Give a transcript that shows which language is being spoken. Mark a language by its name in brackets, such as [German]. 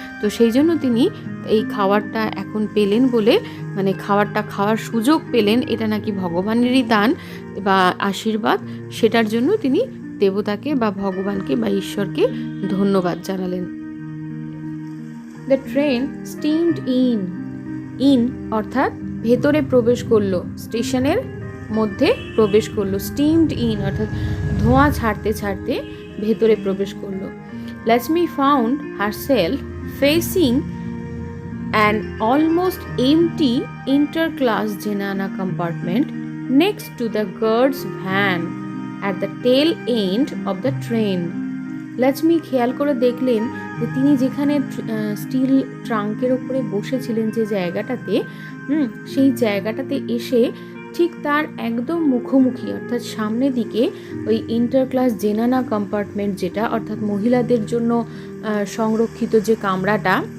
[Bangla] তো সেই জন্য তিনি এই খাবারটা এখন পেলেন বলে, মানে খাবারটা খাওয়ার সুযোগ পেলেন, এটা নাকি ভগবানেরই দান বা আশীর্বাদ, সেটার জন্য তিনি দেবতাকে বা ভগবানকে বা ঈশ্বরকে ধন্যবাদ জানালেন। [English] the train steamed in [Bangla] অর্থাৎ ভেতরে প্রবেশ করলো, স্টেশনের মধ্যে প্রবেশ করলো। [English] steamed in [Bangla] অর্থাৎ ধোঁয়া ছাড়তে ছাড়তে ভেতরে প্রবেশ করলো। [English] Lakshmi found herself facing an almost empty interclass Jenana compartment next to the guard's van at the tail end of the train. [Bangla] Lakshmi খেয়াল করে দেখলেন যে তিনি যেখানে স্টিল ট্রাঙ্কের উপরে বসেছিলেন যে জায়গাটাতে, সেই জায়গাটাতে এসে ঠিক তার একদম মুখোমুখি অর্থাৎ সামনের দিকে ওই ইন্টারক্লাস জেনানা কম্পার্টমেন্ট, যেটা অর্থাৎ মহিলাদের জন্য সংরক্ষিত যে কামরাটা,